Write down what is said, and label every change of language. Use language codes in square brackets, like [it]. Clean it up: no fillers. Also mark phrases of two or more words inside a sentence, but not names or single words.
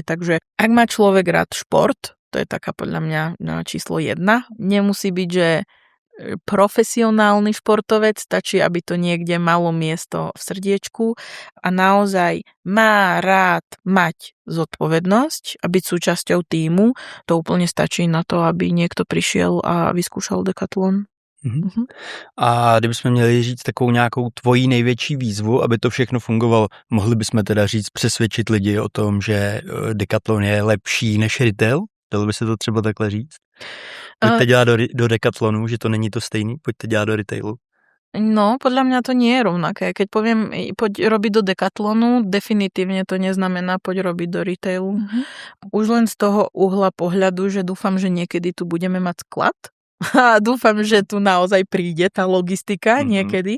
[sk] Takže ak má človek rád šport, to je taká podľa mňa číslo 1, nemusí byť, že profesionálny športovec, stačí, aby to niekde malo miesto v srdiečku a naozaj má rád mať zodpovednosť a byť súčasťou tímu, to úplne stačí na to, aby niekto prišiel a vyskúšal Decathlon. [cs] A kdybychom měli říct takovou nějakou tvojí největší výzvu, aby to všechno fungovalo, mohli bychom teda říct, přesvědčit lidi o tom, že Decathlon je lepší než retail? Dalo by se to třeba takhle říct? Pojďte dělat do Decathlonu, že to není to stejný, pojďte dělat do retailu. [sk] No, podľa mňa to nie je rovnaké. Keď poviem, poď robiť do Decathlonu, definitívne to neznamená poď robiť do retailu. Už len z toho uhla pohľadu, že dúfam, že niekedy tu budeme mať sklad A dúfam, že tu naozaj príde tá logistika niekedy.